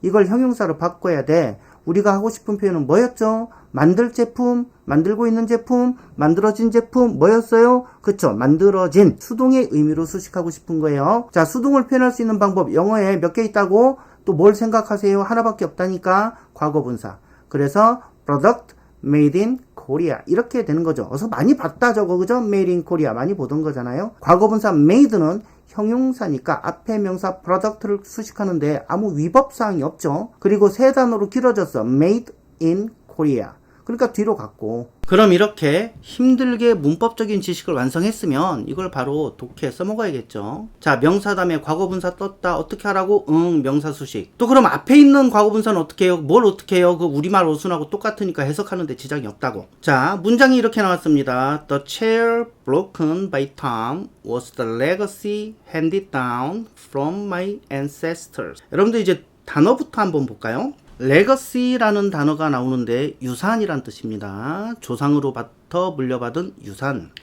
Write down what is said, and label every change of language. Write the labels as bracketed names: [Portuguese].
[Korean] 이걸 형용사로 바꿔야 돼. 우리가 하고 싶은 표현은 뭐였죠? 만들 제품, 만들고 있는 제품, 만들어진 제품 뭐였어요? 그쵸? 만들어진 수동의 의미로 수식하고 싶은 거예요. 자, 수동을 표현할 수 있는 방법 영어에 몇 개 있다고? 또 뭘 생각하세요? 하나밖에 없다니까? 과거분사. 그래서 [English] product made in Korea [Korean] 이렇게 되는 거죠. 어서 많이 봤다 저거 그죠? [English] made in Korea [Korean] 많이 보던 거잖아요. 과거분사 made는 형용사니까 앞에 명사 product를 수식하는데 아무 위법사항이 없죠. 그리고 세 단어로 길어졌어. [English] made in Korea. [Korean] 그러니까 뒤로 갔고. 그럼 이렇게 힘들게 문법적인 지식을 완성했으면 이걸 바로 독해 써먹어야겠죠. 자, 명사 다음에 과거분사 떴다. 어떻게 하라고? 명사 수식. 또 그럼 앞에 있는 과거분사는 어떻게 해요? 뭘 어떻게 해요? 그 우리말 어순하고 똑같으니까 해석하는데 지장이 없다고. 자, 문장이 이렇게 나왔습니다. [English] The chair broken by Tom was the legacy handed down from my ancestors. [Korean] 여러분들 이제 단어부터 한번 볼까요? 레거시라는 단어가 나오는데 유산이란 뜻입니다. 조상으로부터 물려받은 유산.